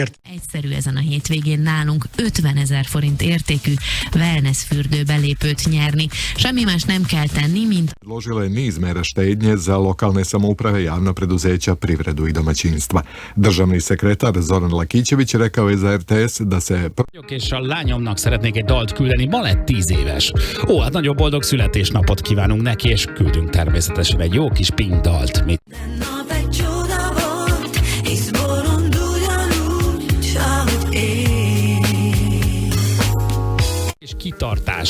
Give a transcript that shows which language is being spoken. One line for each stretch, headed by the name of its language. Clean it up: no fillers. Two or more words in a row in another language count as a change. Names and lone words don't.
Hungarian: Egyszerű ezen a hétvégén nálunk 50 000 forint értékű wellness fürdő belépőt nyerni. Semmi más nem kell tenni, mint
Serbian: Ložila je niz mera štednje za lokalne samouprave, javna preduzeća, privredu i domaćinstva. Državni sekretar Zoran Lakićević rekao je za RTS da se...
Hungarian: És a lányomnak szeretnék egy dalt küldeni, ma lett 10 éves. Ó, hát nagyon boldog születésnapot kívánunk neki, és küldünk természetesen egy jó kis Pink dalt. És kitartás.